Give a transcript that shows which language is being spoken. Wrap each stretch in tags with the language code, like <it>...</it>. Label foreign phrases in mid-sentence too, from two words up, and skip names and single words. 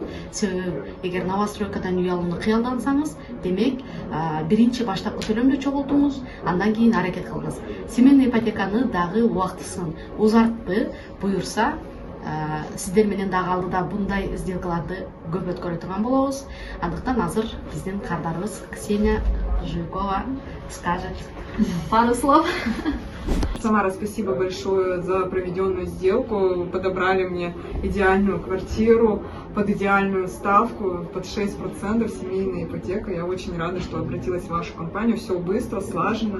<ky>Себеби эгер новостройкадан үй алууну кыялдансаңыз, демек биринчи баштапкы төлөмдү чогултуңуз, андан кийин аракет кылыңыз.</ky> <ru>Семейный ипотеканы</ru> <ky>дагы убактысын узартты, буюрса сиздер менен дагы алдыда bunday сделкаларды көп өткөрө турган болобуз. Андыктан азыр биздин кардарыбыз Ксения Жуйкова</ky> <ru>скажет пару слов. Самара, спасибо большое за проведенную сделку. Подобрали мне идеальную квартиру под идеальную ставку, под 6% семейная ипотека. Я очень рада, что обратилась в вашу компанию. Все быстро, слаженно.</ru>